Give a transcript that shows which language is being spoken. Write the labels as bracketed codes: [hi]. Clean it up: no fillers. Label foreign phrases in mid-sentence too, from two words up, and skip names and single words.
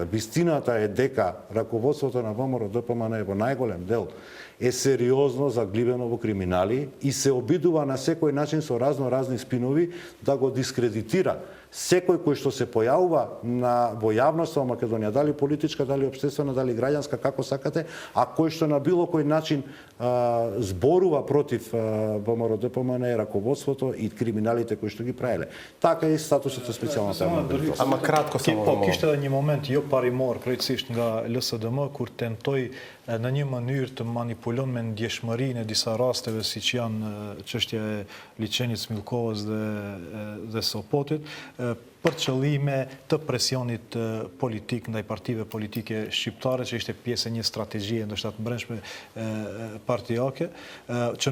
[mk] Вистината е дека раководството на ВМРО-ДПМН во најголем дел е сериозно заглибено во криминали и се обидува на секој начин со разни спинови да го дискредитира секој кој што се појавува во јавноста во Македонија, дали политичка, дали општествена, дали граѓанска, како сакате, а кој што на било кој начин зборува против ВМРО-ДПМН, раководството и криминалите кои што ги правеле. Така е и статусот со специјалната јавна обвинителство. Ама кратко само. [sq] Kishte edhe një moment jo parimor krejtësisht nga LSDM kur tentoi në një mënyrë të manipulon me ndjeshmërinë e disa rasteve siç janë çështja e liçenit Smilkovës dhe Sopotit për qëllime të presionit politik ndaj partive politike shqiptare, që ishte pjesë e një strategjie ndoshta të brendshme partijake, që